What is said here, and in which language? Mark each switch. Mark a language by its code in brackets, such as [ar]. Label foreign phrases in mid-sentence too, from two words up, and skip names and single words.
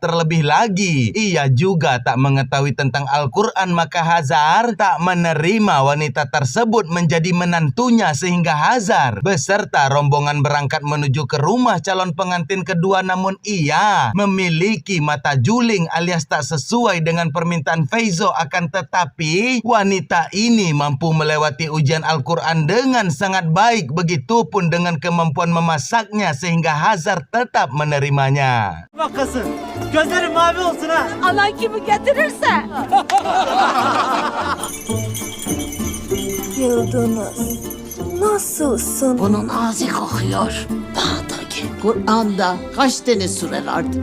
[id] Terlebih lagi ia juga tak mengetahui tentang Al-Quran, maka Hazar tak menerima wanita tersebut menjadi menantunya, sehingga Hazar beserta rombongan berangkat menuju ke rumah calon pengantin kedua, namun ia memiliki mata juling alias tak sesuai dengan permintaan Faizo. Akan tetapi wanita ini mampu melewati ujian Al-Quran dengan sangat baik, begitupun dengan kemampuan memasaknya, sehingga Hazar tetap menerimanya. [tr] Bakasın. Gözlerin mavi olsun ha. Anan kimi getirirse. Yıldız, nasılsın? Bunun ağzı kokuyor. Bana da gel. Kur'an'da kaç tane sure vardı?